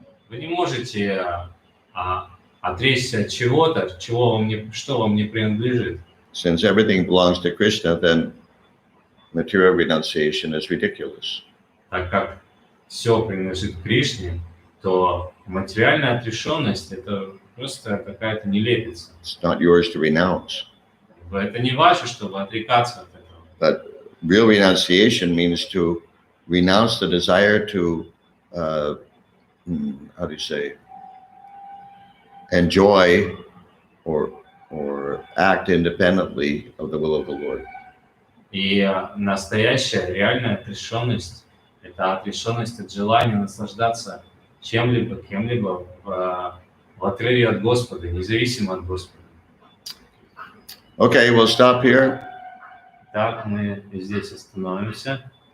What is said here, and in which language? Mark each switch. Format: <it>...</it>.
<ru>Вы не можете отречься от чего-то, что вам не принадлежит.</ru> <en>Since everything belongs to Krishna, then material renunciation is ridiculous.</en> <ru>Так как все принадлежит Кришне, то материальная отрешенность – это просто какая-то нелепица.</ru> <en>It's not yours to renounce.</en> <ru>Это не ваше, чтобы отрекаться от этого.</ru> <en>But real renunciation means to renounce the desire to, how do you say, enjoy or act independently of the will of the Lord.</en> <ru>И настоящая, реальная отрешенность – это отрешенность от желания наслаждаться чем-либо, кем-либо в отрыве от Господа, независимо от Господа.</ru> <en>Okay, we'll stop here.</en> <ru>Так мы здесь остановимся.</ru>